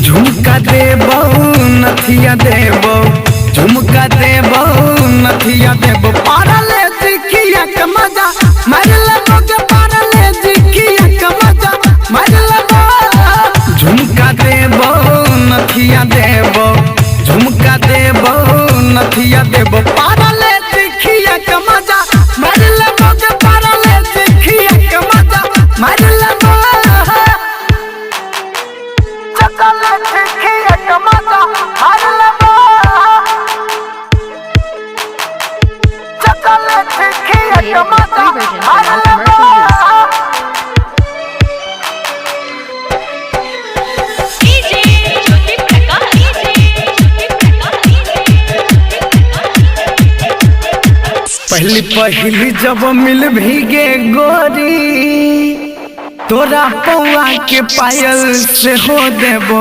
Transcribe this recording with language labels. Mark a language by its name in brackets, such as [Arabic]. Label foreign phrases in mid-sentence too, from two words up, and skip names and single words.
[Bhojpuri] झुमका देबो नथिया देबो, झुमका देबो नथिया देबो, पारले दिखिया के मजा मार लेबो के पारले दिखिया के मजा मार लेबो। झुमका देबो नथिया देबो, झुमका देबो नथिया देबो, पारले दिखिया के मजा मार लेबो के पारले दिखिया के मजा मार लेबो। [English] Created with free version for non-commercial [Bhojpuri] पहली पहली जब मिल भीगे गोरी, तोरा पौआ के पायल से हो देबो।